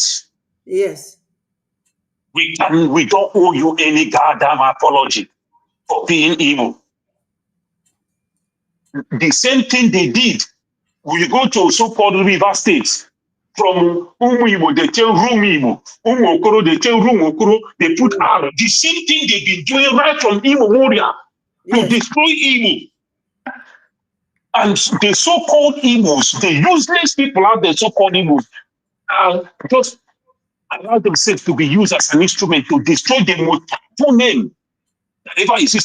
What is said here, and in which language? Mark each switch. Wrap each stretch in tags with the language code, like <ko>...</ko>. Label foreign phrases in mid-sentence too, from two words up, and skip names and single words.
<en>Yes. We don't owe you any goddamn apology for being evil. The same thing they did. We go to so-called river states. From Umu, they tell Rumu, Umu Okoro, they tell Rumu Okoro, they put arrow. The same thing they've been doing right from Imo Warrior to destroy Imo. And the so-called Igbos, the useless people out there, so-called Igbos, are just allow themselves to be used as an instrument to destroy the most powerful name that ever existed.</en>